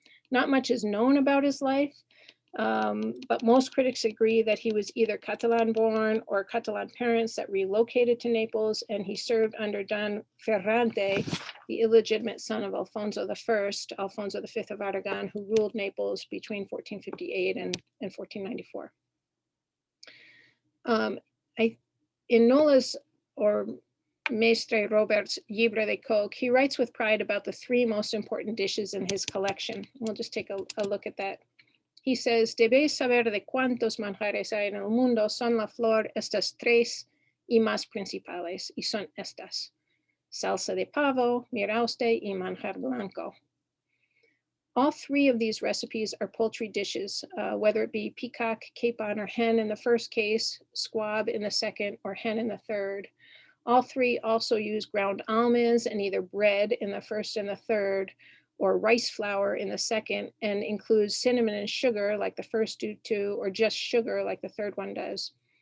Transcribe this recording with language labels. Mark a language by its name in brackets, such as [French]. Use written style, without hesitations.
[English] Not much is known about his life, but most critics agree that he was either Catalan-born or Catalan parents that relocated to Naples, and he served under Don Ferrante, the illegitimate son of Alfonso I, Alfonso V of Aragon, who ruled Naples between 1458 and 1494. In Nola's, or Maître Robert's Livre de Coq, he writes with pride about the 3 most important dishes in his collection. We'll just take a look at that. He says, [Spanish] debéis saber de cuántos manjares hay en el mundo, son la flor estas 3 y más principales, y son estas: salsa de pavo, mirauste, y manjar blanco. [English] All 3 of these recipes are poultry dishes, whether it be peacock, capon, or hen in the first case, squab in the second, or hen in the third. All 3 also use ground almonds and either bread in the first and the third, or rice flour in the second, and includes cinnamon and sugar like the first two, or just sugar like the third one does.